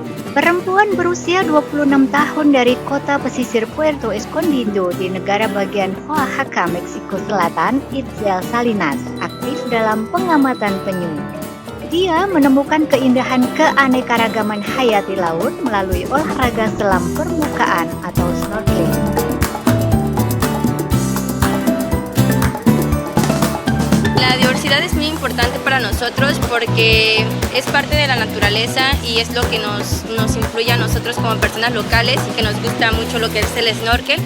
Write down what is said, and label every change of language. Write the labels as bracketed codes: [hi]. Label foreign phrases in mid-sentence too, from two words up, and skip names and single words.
[id] Perempuan berusia 26 tahun dari kota pesisir Puerto Escondido di negara bagian Oaxaca, Meksiko Selatan, Itzel Salinas, aktif dalam pengamatan penyu. Dia menemukan keindahan keanekaragaman hayati laut melalui olahraga selam permukaan atau snorkeling. [es] La diversidad es muy importante para nosotros porque es parte de la naturaleza y es lo que nos influye a nosotros como personas locales y que nos gusta mucho lo que es el snorkel.